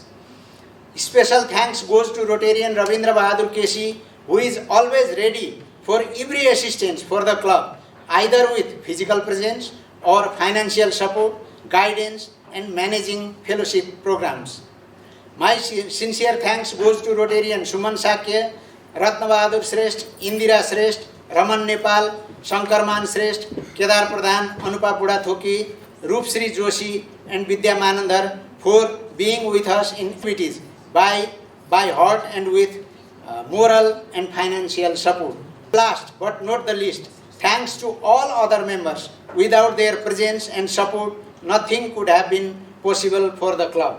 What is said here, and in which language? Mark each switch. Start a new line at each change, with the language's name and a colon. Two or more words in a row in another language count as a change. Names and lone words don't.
English: Special thanks goes to Rotarian Ravindra Bahadur Keshi, who is always ready for every assistance for the club, either with physical presence or financial support, guidance and managing fellowship programs. My sincere thanks goes to Rotarian Suman Sakya, Ratna Bahadur Shrestha, Indira Shrestha, Raman Nepal, Shankarman Shrestha, Kedar Pradhan, Anupa Pudathoki, Roopsri Joshi and Vidya Manandhar for being with us in activities by heart and with moral and financial support. Last but not the least, thanks to all other members. Without their presence and support, nothing could have been possible for the club.